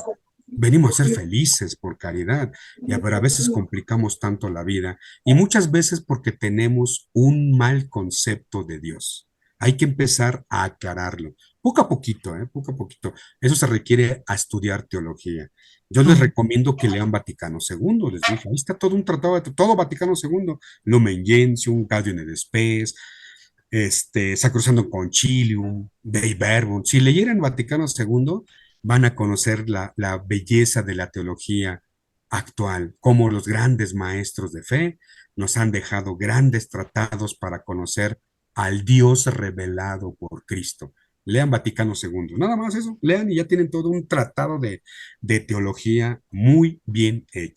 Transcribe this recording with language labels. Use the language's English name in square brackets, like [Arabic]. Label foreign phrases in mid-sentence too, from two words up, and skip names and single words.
[Spanish] Venimos a ser felices por caridad, pero a veces complicamos tanto la vida y muchas veces porque tenemos un mal concepto de Dios. Hay que empezar a aclararlo, poco a poquito, poco a poquito. Eso se requiere a estudiar teología. Yo les recomiendo que lean Vaticano II, les dije, ahí está todo un tratado de todo Vaticano II, Lumen Gentium, Gaudium et Spes, Sacrosantum Concilium, Dei Verbum. Si leyeran Vaticano II, van a conocer la belleza de la teología actual, cómo los grandes maestros de fe nos han dejado grandes tratados para conocer al Dios revelado por Cristo. Lean Vaticano II, nada más eso, lean y ya tienen todo un tratado de teología muy bien hecho.